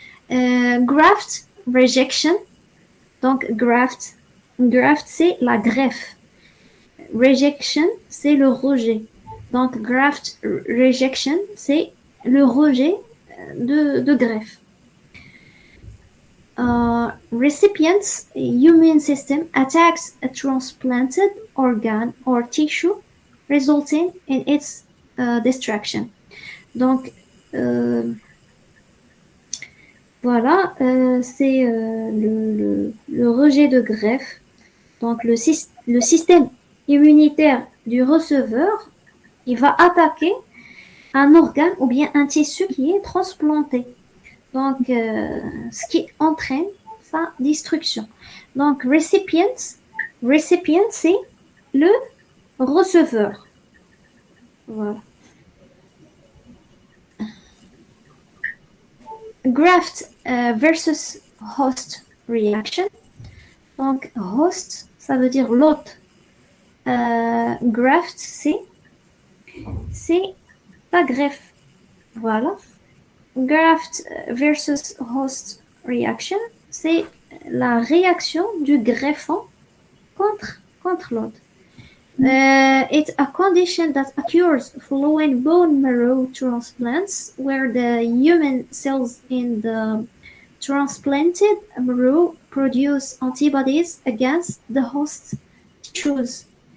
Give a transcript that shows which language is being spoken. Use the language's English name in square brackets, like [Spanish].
[French] Graft rejection, donc graft c'est la greffe. Rejection, c'est le rejet. Donc, graft rejection, c'est le rejet de greffe. [English] Recipient's immune system attacks a transplanted organ or tissue, resulting in its destruction. [French] Donc, voilà, c'est le rejet de greffe. Donc, le système immunitaire du receveur, il va attaquer un organe ou bien un tissu qui est transplanté. Donc, ce qui entraîne sa destruction. Donc, recipient, c'est le receveur. Voilà. [English] Graft versus host reaction. [French] Donc, host, ça veut dire l'hôte. Graft, c'est la greffe. Voilà. Graft versus host reaction, c'est la réaction du greffon contre l'autre. [English] It's a condition that occurs following bone marrow transplants, where the human cells in the transplanted marrow produce antibodies against the host tissues.